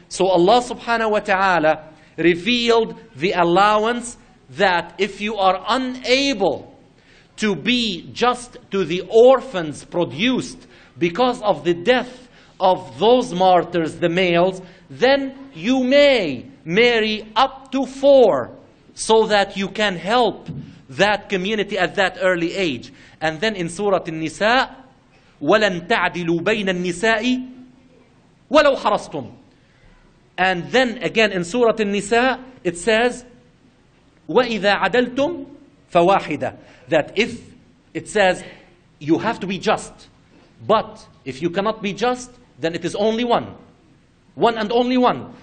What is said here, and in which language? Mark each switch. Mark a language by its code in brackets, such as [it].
[en] So Allah subhanahu wa ta'ala revealed the allowance that if you are unable to be just to the orphans produced because of the death of those martyrs, the males, then you may marry up to 4 so that you can help that community at that early age. And then in Surah An-Nisa, [ar] وَلَن تَعْدِلُوا بَيْنَ النِّسَاءِ وَلَوْ حَرَصْتُمْ. [en] And then again in Surah An-Nisa, it says, [ar] وَإِذَا عَدَلْتُمْ فَوَاحِدًا. [en] That if it says you have to be just, but if you cannot be just, then it is only one. One and only one.